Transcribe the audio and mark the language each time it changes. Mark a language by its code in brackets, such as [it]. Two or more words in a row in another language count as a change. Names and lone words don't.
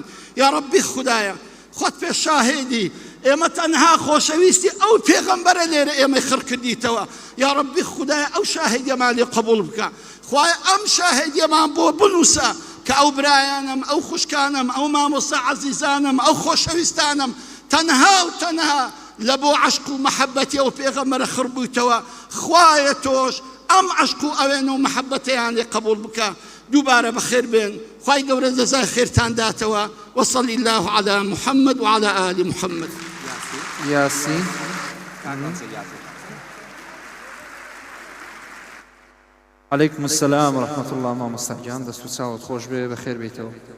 [ckb] یا ڕەبی خودایە خۆت پێ شاهێدی ئێمە تەنها خۆشەویستی ئەو پێغەمبەرە لێرە ئێمەی خڕ کردیتەوە یا ڕەبی خودایە ئەو شاهێدیەمان لێ قبوڵ بکە خوایە ئەم شاهێدیەمان بۆ بنووسە کە ئەو برایانم ئەو خوشکانم ئەو مامۆستا عەزیزانم ئەو خۆشەویستانم تەنها و تەنها [ku] لبو عشق ومحبتي او پیغمبر خربوتوا [ckb] خوایە تۆش ئەم عشق و ئەوێن و محبەتەیان قبول بکە دووبارە بەخێر بێن خوای گەورە جەزای خێرتان داتەوە [ar] وصلى الله على محمد وعلى آل محمد ياسين عليكم السلام ورحمة الله [ckb] ماما مستحجان دەست و چاوت خۆش بێ بەخێر بێتەوە